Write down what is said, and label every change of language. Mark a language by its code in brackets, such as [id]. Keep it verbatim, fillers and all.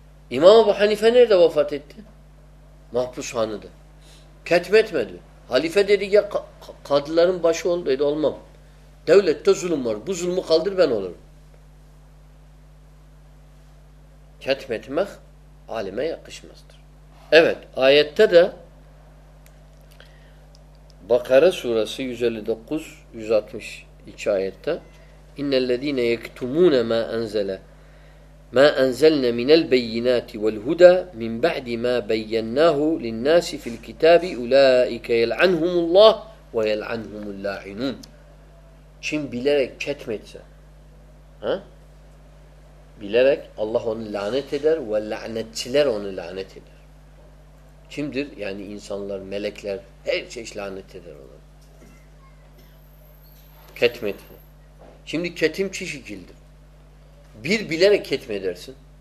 [tr] İmam Ebu Hanife nerede vefat etti? Mahpushanede. Ketmetmedi. Halife dedi ya kadıların başı ol dedi, olmam. Devlette zulüm var. Bu zulmü kaldır, ben olurum. Ketmetmek alime yakışmazdır. Evet, ayette de Bakara suresi yüz elli dokuz yüz altmış iki ayette [ar] İnnellezîne yektumûne mâ enzele مَا أَنْزَلْنَا مِنَ الْبَيِّنَاتِ وَالْهُدَى مِنْ بَعْدِ مَا بَيَّنَّاهُ لِلنَّاسِ فِي الْكِتَابِ اُولَٰئِكَ يَلْعَنْهُمُ اللّٰهِ وَيَلْعَنْهُمُ اللّٰعِنُونَ. [tr] Kim bilerek ketmetse, ha? bilerek Allah onu lanet eder ve lanetçiler onu lanet eder. Kimdir? Yani insanlar, melekler, her şey lanet eder onu. Ketmetme. Şimdi ketim çi şekildir. Bir, bilerek ketmedersin.